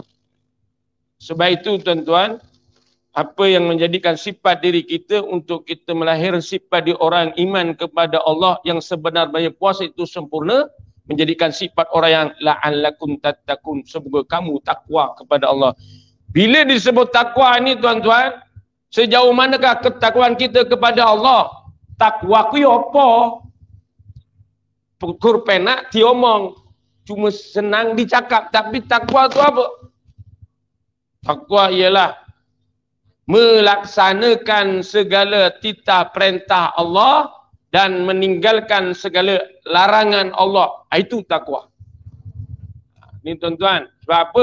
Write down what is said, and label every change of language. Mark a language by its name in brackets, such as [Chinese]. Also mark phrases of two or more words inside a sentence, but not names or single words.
[Malay] Sebab itu tuan-tuan, apa yang menjadikan sifat diri kita untuk kita melahirkan sifat di orang iman kepada Allah yang sebenarnya puasa itu sempurna, menjadikan sifat orang yang [Arabic] لعلكم تتقون, [Malay] semoga kamu takwa kepada Allah. Bila disebut takwa ini tuan-tuan, sejauh manakah ketakwaan kita kepada Allah? [Javanese] Takwa ku apa? Pukur penak diomong. [Malay] cuma senang dicakap. Tapi takwa tu apa? Takwa ialah melaksanakan segala titah perintah Allah dan meninggalkan segala larangan Allah. Itu takwa. Ini tuan-tuan, sebab apa?